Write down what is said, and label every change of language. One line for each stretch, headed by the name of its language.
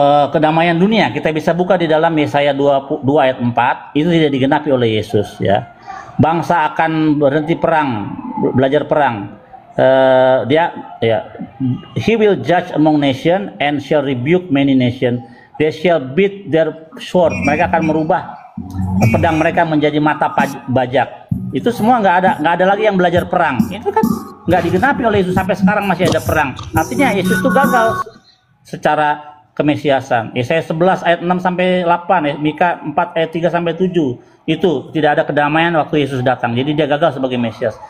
Indonesian: Kedamaian dunia kita bisa buka di dalam Yesaya 22 ayat 4, itu tidak digenapi oleh Yesus ya. Bangsa akan berhenti perang, belajar perang. Dia ya,
English: he will judge among nation and shall rebuke many nation. They shall beat their sword.
Indonesian: Mereka akan merubah pedang mereka menjadi mata bajak. Itu semua nggak ada lagi yang belajar perang. Itu kan nggak digenapi oleh Yesus, sampai sekarang masih ada perang. Artinya Yesus itu gagal secara kemesiasan. Yesaya 11 ayat 6 sampai 8, Mika 4 ayat 3 sampai 7. Itu tidak ada kedamaian waktu Yesus datang. Jadi dia gagal sebagai Mesias.